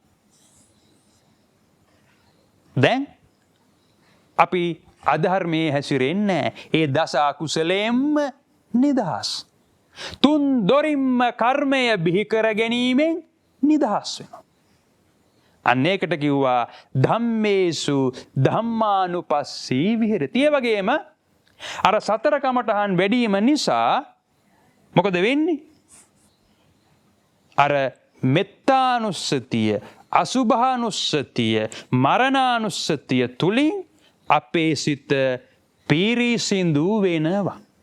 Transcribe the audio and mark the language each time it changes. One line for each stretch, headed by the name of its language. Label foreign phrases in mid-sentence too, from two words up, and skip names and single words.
Sinhala: දැන් අපි අධර්මයේ හැසිරෙන්නේ ඒ දස අකුසලයෙන්ම නිදහස්. තුන් දොරින්ම කර්මය බිහි කර ගැනීමෙන් නිදහස් වෙනවා. අන්න ඒකට කිව්වා
Pali: ධම්මේසු ධම්මානුපස්සී විහෙරති.
Sinhala: ඒ වගේම අර සතර කමඨහන් වැඩිම නිසා මොකද වෙන්නේ? අර මෙත්තානුස්සතිය, අසුභානුස්සතිය, මරණානුස්සතිය තුලින් අපේ සිත පිරිසිදු වෙනවා.